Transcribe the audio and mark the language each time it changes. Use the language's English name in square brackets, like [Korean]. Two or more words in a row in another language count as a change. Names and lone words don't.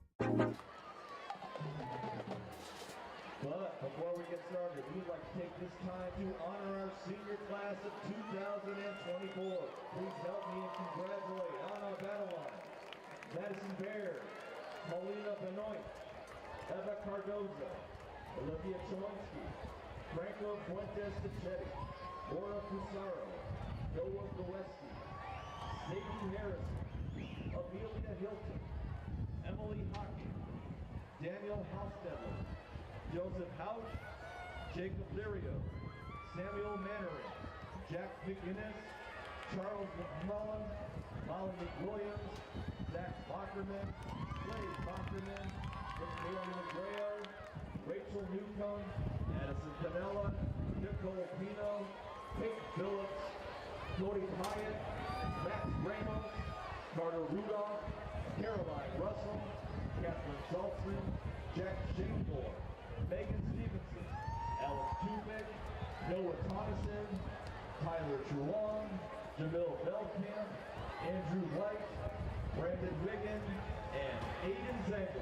[English] But before we get started, we'd like to take this time to honor our senior class of 2024. Please help me and congratulate on our battle line: Madison Baird, Paulina Benoit, Eva Cardoza, Olivia Chalonsky, Franco Fuentes Pichetti, Laura Fusaro, Noah Gillespie, Sadie Harrison, Amelia Hilton, Emily Hockey, Daniel Hostetler, Joseph Houch, Jacob Lirio, Samuel Mannering, Jack McInnes, Charles McMullen, Molly McWilliams, Zach Bockerman, Slade Bockerman, Victoria McGrail, Rachel Newcomb, Addison Canella, Nicole Pino, Kate Phillips, Cody Hyatt, Matt Ramos, Carter Rudolph, Caroline Russell, Catherine Saltzman, Jack Shaneford, Megan Stevenson, Alex Tubek, Noah Tonneson, Tyler Truong, Jamil Belkamp, Andrew White, Brandon Wiggin, and Aiden Zengel.